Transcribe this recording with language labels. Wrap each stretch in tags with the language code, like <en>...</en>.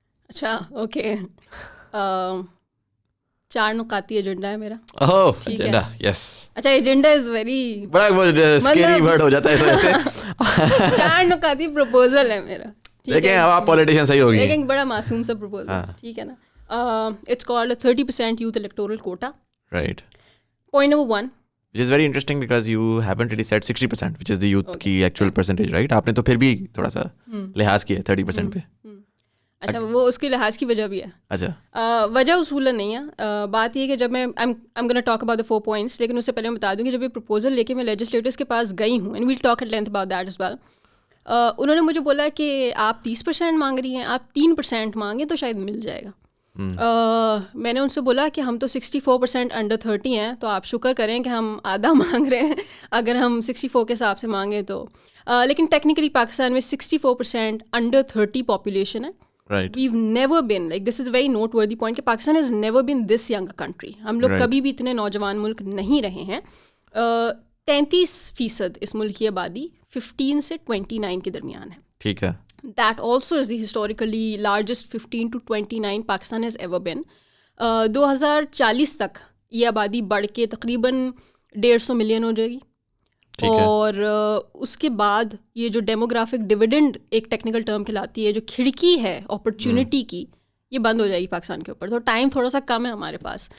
<ur>اچھا okay, 4 نکاتی agenda ہے میرا. اوہ ایجنڈا, یس.</ur> <en>اچھا agenda is very</en> <ur>بڑا وہ اسکیری ورڈ ہو جاتا ہے ایسے. 4 نکاتی پروپوزل ہے میرا. لیکن آپ پولیٹیشین صحیح ہوگی. لیکن بڑا معصوم سا پروپوزل ہے, ٹھیک ہے نا.</ur> <en>It's called 30% youth electoral quota. Right. Point number 1. Which is very interesting because you haven't really said 60%, which is the youth کی actual percentage, right?</en> <ur>آپ نے تو پھر بھی تھوڑا سا لحاظ کیا 30% پہ. اچھا وہ اس کی لحاظ کی وجہ بھی ہے. اچھا وجہ اصولاً نہیں ہے. بات یہ ہے کہ جب میں</ur> <en>I'm gonna talk about the 4 points,</en> <ur>لیکن اس سے پہلے میں بتا دوں کہ جب یہ پروپوزل لے کے میں لیجسلیٹرس کے پاس گئی ہوں,</ur> <en>and we'll talk at length about that as well.</en> <ur>انہوں نے مجھے بولا کہ آپ 30% مانگ رہی ہیں, آپ 3% مانگیں تو شاید مل جائے گا. میں نے ان سے بولا کہ ہم تو 64% انڈر 30 ہیں, تو آپ شکر کریں کہ ہم آدھا مانگ رہے ہیں اگر ہم 64 کے حساب سے مانگیں تو. لیکن ٹیکنیکلی پاکستان میں 64% انڈر 30 پاپولیشن ہے.</ur> <en>We've never been, like this is a very noteworthy point, کہ Pakistan has never been this young a country.</en> <ur>ہم لوگ کبھی بھی اتنے نوجوان ملک نہیں رہے ہیں. 33% اس ملک کی آبادی 15 سے 29 کے درمیان ہے. ٹھیک ہے.</ur> <en>That also is the historically largest 15 to 29 Pakistan has ever been.</en> <ur>2040 تک یہ آبادی بڑھ کے تقریباً 150 ملین ہو جائے گی. اور اس کے بعد یہ جو ڈیموگرافک ڈویڈنڈ ایک ٹیکنیکل ٹرم کہلاتی ہے, جو کھڑکی ہے اپرچونٹی کی, یہ بند ہو جائے گی پاکستان کے اوپر. تو ٹائم تھوڑا سا کم ہے ہمارے پاس.</ur>